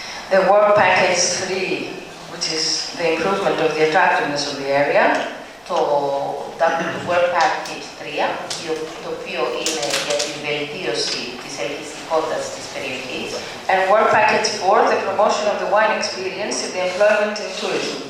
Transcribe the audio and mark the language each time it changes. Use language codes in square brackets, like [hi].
[en] The work package 3, which is the improvement of the attractiveness of the area. [el] Το work package 3, το οποίο είναι για την βελτίωση της ελκυστικότητας της περιοχής. [en] And work package 4, the promotion of the wine experience and the employment in tourism.